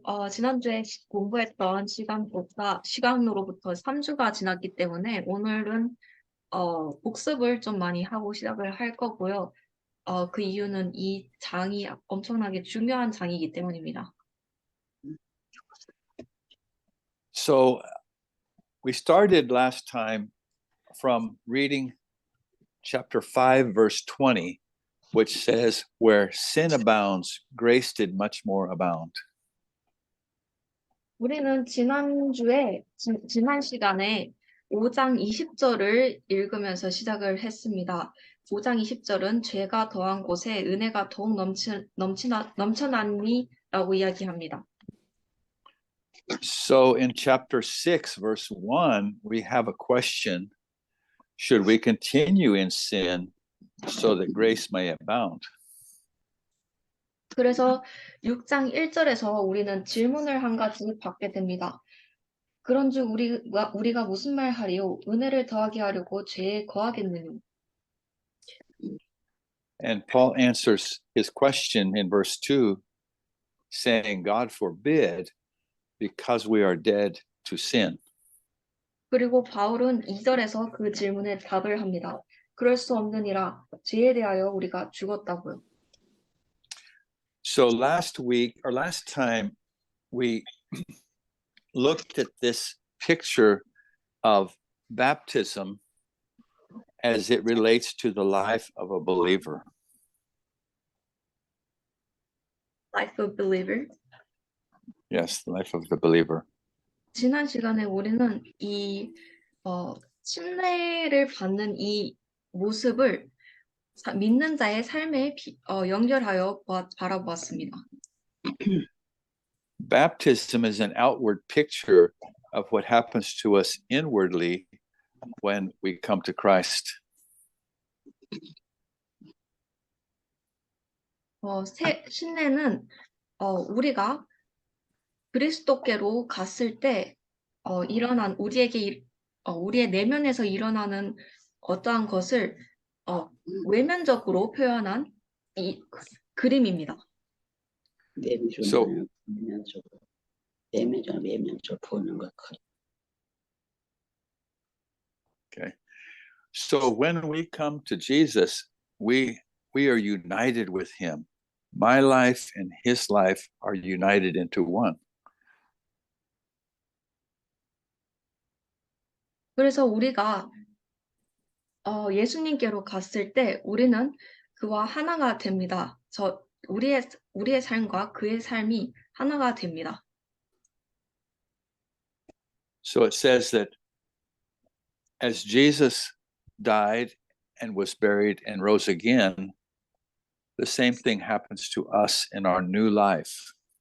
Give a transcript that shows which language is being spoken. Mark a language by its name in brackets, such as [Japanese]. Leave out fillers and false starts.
[Korean] 지난주에 공부했던 시간으로부터 3주가 지났기 때문에 오늘은 복습을 좀 많이 하고 시작을 할 거고요. 그 이유는 이 장이 엄청나게 중요한 장이기 때문입니다. [English] So we started last time from reading chapter 5, verse 20, which says, where sin abounds, grace did much more abound. [Korean] 우리는 지난 시간에 5장 20절을 읽으면서 시작을 했습니다. 5장 20절은 죄가 더한 곳에 은혜가 더욱 넘쳐나니라고 이야기합니다. [English] So in chapter 6, verse 1, we have a question. Should we continue in sin so that grace may abound? [Korean] 그래서 6장 1절에서 우리는 질문을 한 가지 받게 됩니다. 그런즉 우리가 무슨 말 하리요? 은혜를 더하게 하려고 죄에 거하겠느냐? [English] And Paul answers his question in verse 2, saying, God forbid, because we are dead to sin. [Korean] 그리고 바울은 2절에서 그 질문에 답을 합니다. 그럴 수 없느니라 죄에 대하여 우리가 죽었다고요. [English] So last time, we looked at this picture of baptism as it relates to the life of a believer. Life of believer. Yes, the life of the believer. [Korean] 지난 시간에 우리는 이 침례를 받는 이 모습을 믿는 자의 삶에 연결하여 바라보았습니다. [English] Baptism is an outward picture of what happens to us inwardly when we come to Christ. [Korean] 신례는 우리가 그리스도께로 갔을 때 일어난 우리의 내면에서 일어나는 어떠한 것을 외면적으로 표현한 이 그림입니다. [English] So, okay. So when we come to Jesus, we are united with him my life and his life are united into one. [Korean] 그래서 우리가 예수님께로 갔을 때 우리는 그와 하나가 됩니다. 우리의 삶과 그의 삶이 하나가 됩니다. [English] So it says that as Jesus died and was buried and rose again, the same thing happens to us in our new life.